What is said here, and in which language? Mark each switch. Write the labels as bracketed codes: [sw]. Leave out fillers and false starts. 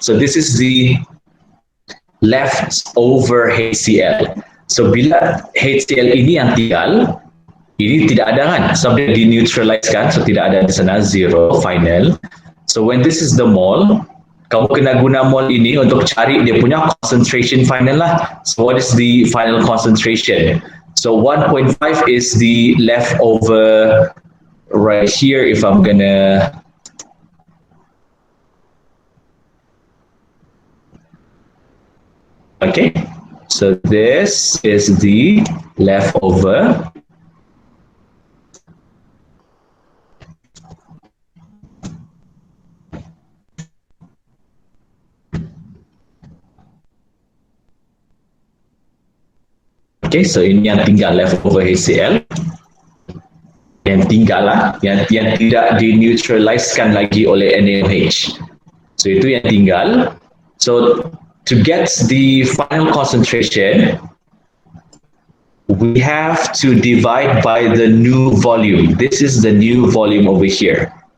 [en] So this is the leftover HCl. [ms] So bila HCl ini yang tinggal, ini tidak ada kan? Sebab dia di-neutralize kan? So tidak ada di sana, zero, final. [en] So when this is the mole, [ms] kamu kena guna mol ini untuk cari dia punya concentration final lah. [en] So what is the final concentration? So 1.5 is the leftover right here if I'm gonna okay. So this is the leftover. [ms] Okay, so ini yang tinggal leftover HCl. Yang tinggal lah, yang tidak dineutralizekan lagi oleh NaOH. So itu yang tinggal. [en] So to get the final concentration, we have to divide by the new volume. This is the new volume over here.